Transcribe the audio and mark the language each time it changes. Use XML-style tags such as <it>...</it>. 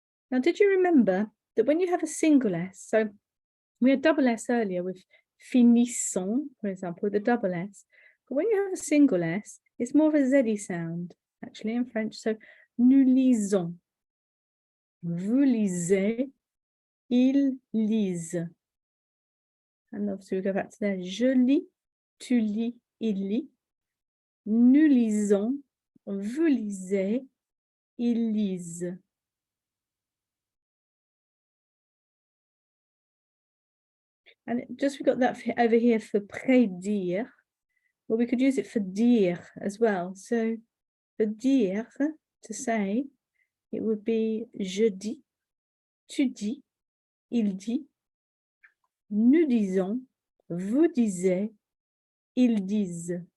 <en>Now, did you remember that when you have a single S, so we had double S earlier with finissons, for example, with a double S, but when you have a single S, it's more of a Z-y sound, actually, in French.</en> <fr>So, nous lisons, vous lisez, ils lisent.</fr> <en>And obviously we go back to there.</en> <fr>Je lis, tu lis, il lit. Nous lisons, vous lisez, ils lisent.</fr> <en>And just we got that over here for prédire. Well, we could use it for dire as well. So for dire, to say, it would be</en> <fr>je dis, tu dis, il dit, nous disons, vous disiez, ils disent.</fr>